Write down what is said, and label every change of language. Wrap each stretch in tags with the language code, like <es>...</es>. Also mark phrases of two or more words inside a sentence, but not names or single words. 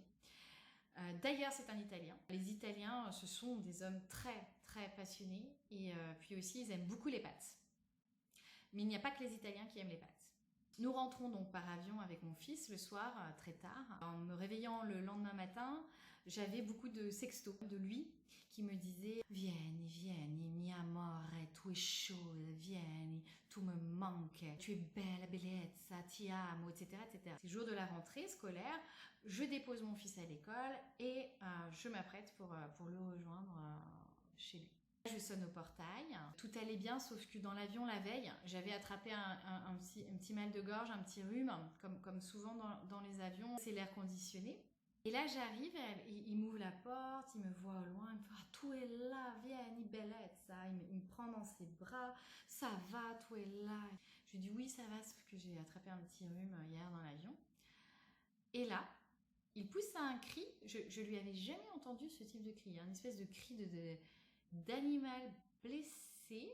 <fr>D'ailleurs, c'est un Italien. Les Italiens, ce sont des hommes très très passionnés et puis aussi ils aiment beaucoup les pâtes. Mais il n'y a pas que les Italiens qui aiment les pâtes. Nous rentrons donc par avion avec mon fils le soir, très tard. En me réveillant le lendemain matin, j'avais beaucoup de sextos de lui qui me disait «</fr> <it>Vieni, vieni, mi amore,</it> <fr>tu es chaude, vieni, tu me manques, tu es</fr> <it>bella bellezza, ti amo,</it> <fr>etc. etc. » C'est le jour de la rentrée scolaire, je dépose mon fils à l'école et je m'apprête pour le rejoindre chez lui. Je sonne au portail, tout allait bien sauf que dans l'avion la veille, j'avais attrapé un petit mal de gorge, un petit rhume, comme souvent dans les avions, c'est l'air conditionné. Et là j'arrive, il m'ouvre la porte, il me voit au loin, il me fait « Ah, tu es là,</fr> <it>vieni bellezza</it> <fr>», il me prend dans ses bras « Ça va, tu es là ». Je lui dis « Oui, ça va, sauf que j'ai attrapé un petit rhume hier dans l'avion ». Et là, il pousse un cri, je lui avais jamais entendu ce type de cri, une espèce de cri d'animal blessé.</fr>